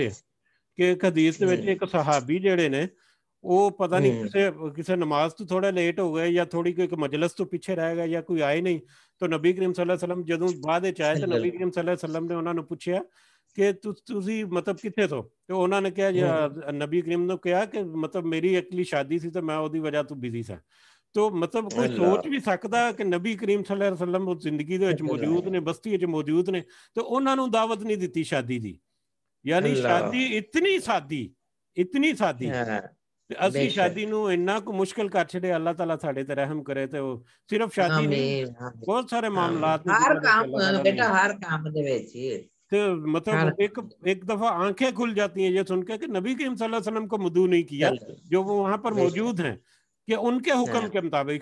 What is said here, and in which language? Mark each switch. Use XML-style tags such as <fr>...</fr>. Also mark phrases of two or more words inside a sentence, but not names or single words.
<pa>ਹੈ ਕਿ ਇੱਕ ਹਦੀਸ ਦੇ ਵਿੱਚ ਇੱਕ ਸਹਾਬੀ ਜਿਹੜੇ ਨੇ ਉਹ ਪਤਾ ਨਹੀਂ ਕਿਸੇ ਨਮਾਜ਼ ਤੋਂ ਥੋੜਾ ਲੇਟ ਹੋ ਗਏ ਜਾਂ ਥੋੜੀ ਕੋਈ ਮਜਲਿਸ ਤੋਂ ਪਿੱਛੇ ਰਹਿ ਗਏ ਜਾਂ ਕੋਈ ਆਏ ਨਹੀਂ ਤਾਂ ਨਬੀ ਕਰੀਮ</pa> <ar>صلی اللہ علیہ وسلم</ar> <pa>ਜਦੋਂ ਬਾਅਦ ਵਿੱਚ ਆਏ ਤਾਂ ਨਬੀ ਕਰੀਮ</pa> <ar>صلی اللہ علیہ وسلم</ar> <pa>ਨੇ ਉਹਨਾਂ ਨੂੰ ਪੁੱਛਿਆ ਕਿ ਤੁਸੀਂ ਮਤਲਬ ਕਿੱਥੇ ਤੋਂ, ਤੇ ਉਹਨਾਂ ਨੇ ਕਿਹਾ ਨਬੀ ਕਰੀਮ ਨੂੰ ਕਿਹਾ ਕਿ ਮਤਲਬ ਮੇਰੀ ਅਕਲੀ ਸ਼ਾਦੀ ਸੀ ਤੇ ਮੈਂ ਉਹਦੀ ਵਜ੍ਹਾ ਤੋਂ ਬਿਜ਼ੀ ਸਾਂ। تو مطلب کوئی سوچ بھی سکتا کہ نبی کریم</pa> <ar>صلی اللہ علیہ وسلم</ar> <pa>وہ زندگی دے وچ موجود نے، بستی وچ موجود نے، تو انہاں نوں دعوت نہیں دیتی شادی دی، یعنی شادی اتنی سادی اسی شادی نو اتنا کو مشکل کر چھڑے۔ اللہ تعالیٰ ساڈے تے رحم کرے تے صرف شادی نہیں بہت سارے معاملات نے ہر جنہاں دے کام اللہ تعالیٰ بیٹا، ہر کام دے وچ</pa> <ur>مطلب ایک دفعہ آنکھیں کھل جاتی ہیں یہ سن کے کہ نبی کریم</ur> <ar>صلی اللہ علیہ وسلم</ar> <ur>کو مدعو نہیں کیا جو وہ وہاں پر موجود ہیں، کہ ان کے حکم کے مطابق۔</ur>